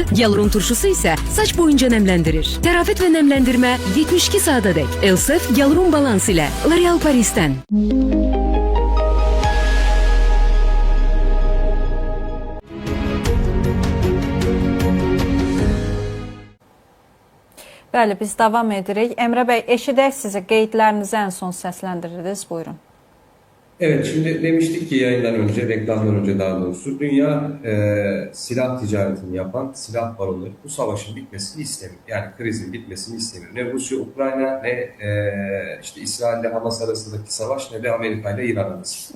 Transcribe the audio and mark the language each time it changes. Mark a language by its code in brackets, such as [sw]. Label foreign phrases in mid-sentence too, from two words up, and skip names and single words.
[az] Yalron turşusu isə saç boyunca nəmləndirir. Təravət və nəmləndirmə 72 saatadək. Elsef Yalron Balans ilə L'Oreal Paris'ten. Bəli, biz davam edirik. Emre Bey, eşidək sizi, qeydlərinizi [tr] en son [az] səsləndirdiniz. Buyurun. [tr] Evet, şimdi demiştik ki yayından önce, reklamdan önce daha doğrusu, dünya silah ticaretini yapan silah baronları bu savaşın bitmesini istemiyor. Yani krizin bitmesini istemiyor. Ne Rusya, Ukrayna, ne işte İsrail ile Hamas arasındaki savaş, ne de Amerika ile İran arasında.